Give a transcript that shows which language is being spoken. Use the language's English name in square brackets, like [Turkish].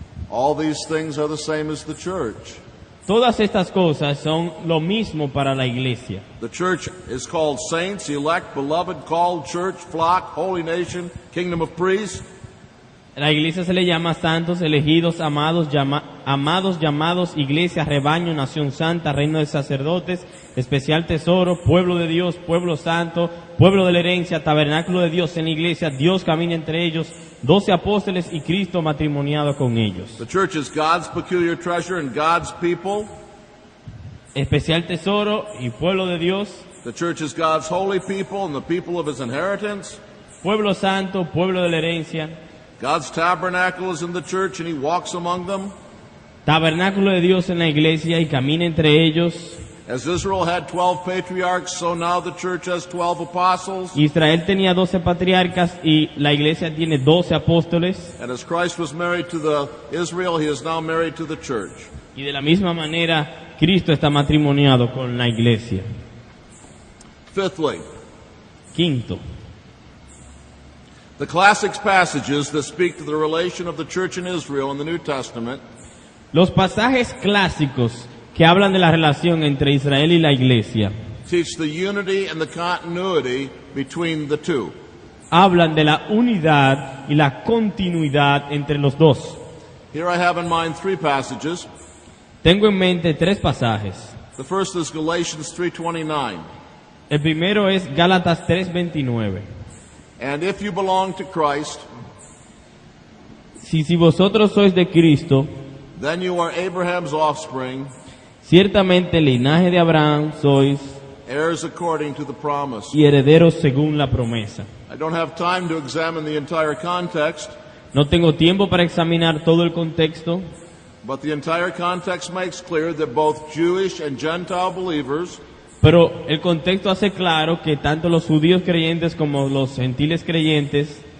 [English] All these things are the same as the church. [Spanish] Todas estas cosas son lo mismo para la iglesia. [English] The church is called saints, elect, beloved, called, church, flock, holy nation, kingdom of priests. [Spanish] La iglesia se le llama santos, elegidos, amados, llamados, iglesia, rebaño, nación santa, reino de sacerdotes, especial tesoro, pueblo de Dios, pueblo santo, pueblo de la herencia, tabernáculo de Dios en la iglesia, Dios camina entre ellos, 12 apóstoles y Cristo matrimoniado con ellos. [English] The church is God's peculiar treasure and God's people. [Spanish] Especial tesoro y pueblo de Dios, [English] The church is God's holy people and the people of his inheritance. [Spanish] pueblo santo, pueblo de la herencia, [English] God's tabernacle is in the church and he walks among them. [Spanish] tabernáculo de Dios en la iglesia y camina entre ellos. [English] As Israel had 12 patriarchs, so now the church has 12 apostles. [Spanish] Israel tenía 12 patriarcas y la iglesia tiene 12 apóstoles. [English] And as Christ was married to the Israel, he is now married to the church. [Spanish] Y de la misma manera, Cristo está matrimoniado con la iglesia. [English] Fifthly, [Spanish] Quinto, [English] the classic passages that speak to the relation of the church in Israel in the New Testament [Spanish] los pasajes clásicos que hablan de la relación entre Israel y la iglesia [English] teach the unity and the continuity between the two. [Spanish] hablan de la unidad y la continuidad entre los dos. [English] Here I have in mind three passages. [Spanish] Tengo en mente tres pasajes. [English] The first is Galatians 3:29. [Spanish] El primero es Gálatas 3:29. [English] And if you belong to Christ, [Spanish] Si vosotros sois de Cristo, [English] then you are Abraham's offspring, [Spanish] ciertamente linaje de Abraham sois [English] heirs according to the promise. [Spanish] y herederos según la promesa. [English] I don't have time to examine the entire context, [Spanish] No tengo tiempo para examinar todo el contexto, [English] but the entire context makes clear that both Jewish and Gentile believers [Spanish] pero el contexto hace claro que tanto los judíos creyentes como los gentiles creyentes